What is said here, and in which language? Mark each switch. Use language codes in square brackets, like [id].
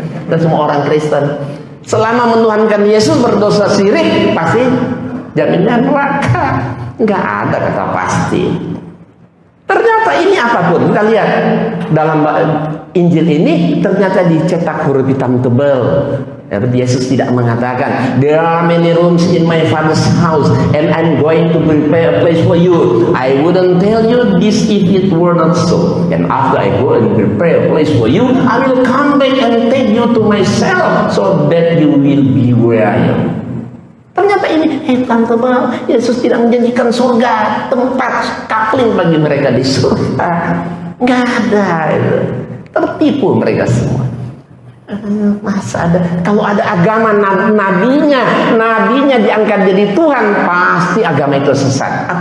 [id] Dan semua orang Kristen selama menuhankan Yesus berdosa syirik pasti jaminnya neraka. Nggak ada kata pasti. Ternyata ini apapun kita lihat dalam Injil ini ternyata dicetak huruf hitam tebal. Yesus tidak mengatakan [en] there are many rooms in my father's house and I'm going to prepare a place for you. I wouldn't tell you this if it were not so. And after I go and prepare a place for you, I will come back and take you to myself so that you will be where I am. [id] Ternyata ini hitam tebal. Yesus tidak menjanjikan surga, tempat kapling bagi mereka di surga. Nggak ada itu. Tertipu mereka semua. Masa ada? Kalau ada agama nabinya diangkat jadi Tuhan, pasti agama itu sesat.